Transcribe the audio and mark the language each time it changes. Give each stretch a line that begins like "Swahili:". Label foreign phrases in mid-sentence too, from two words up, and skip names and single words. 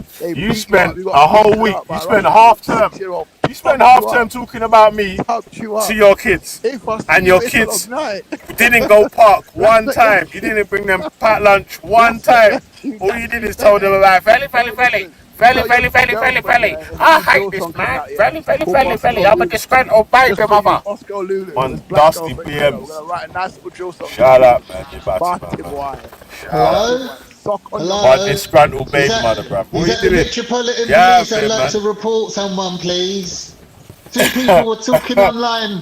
English: They You beat you up. spent You a got whole beaten week. up by You a spent Russian half term. 6-year-old. You spent Fucked half you term up. talking about me Fucked you to up. your kids. If I see And you, your it's a long kids night. didn't go park one That's not time. You didn't bring them packed lunch one That's not time. your cue. All you did is tell them about felly, felly, felly. Felly, Tell your felly, felly, felly, girlfriend, felly. yeah, there's a I new hate drill this, song coming man. out, yeah. Felly, felly, Called felly, Moscow felly. I'm a Lulu. disgruntled baby, Just for you, mother. Moscow Lulu. On This black dusty girlfriend, you know, we're PMs. gonna write a nice little drill song. Shut up, man. You batty, Party man. boy. Shut Party up. Hello? boy. Sock on your My Hello? disgruntled Is baby that mother, bruv. is What are that you the doing? Metropolitan Get out Police? of I'd here, like man. to report someone, please. Two people were talking online.